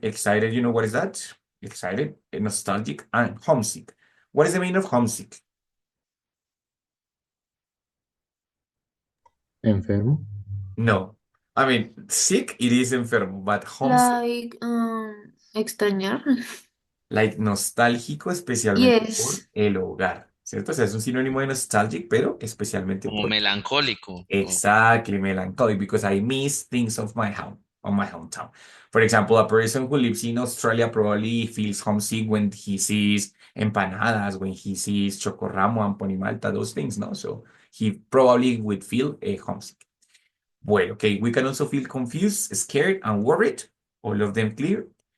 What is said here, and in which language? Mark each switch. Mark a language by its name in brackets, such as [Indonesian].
[English] Excited, you know what is that? Excited, nostalgic, and homesick. What is the meaning of homesick? [Spanish] Enfermo. No. [English] I mean, sick, it is enfermo, but homesick, [Spanish] Like, extrañar. like nostálgico, especialmente por [English] Yes. [Spanish] el hogar, ¿cierto? O sea, es un sinónimo de nostalgic, pero especialmente Como por melancólico. [English] exactly melancholic, because I miss things of my home, of my hometown. For example, a person who lives in Australia probably feels homesick when he sees empanadas, when he sees chocorramo and ponimalta, those things, no? So he probably would feel homesick. Well, okay, we can also feel confused, scared, and worried. All of them clear.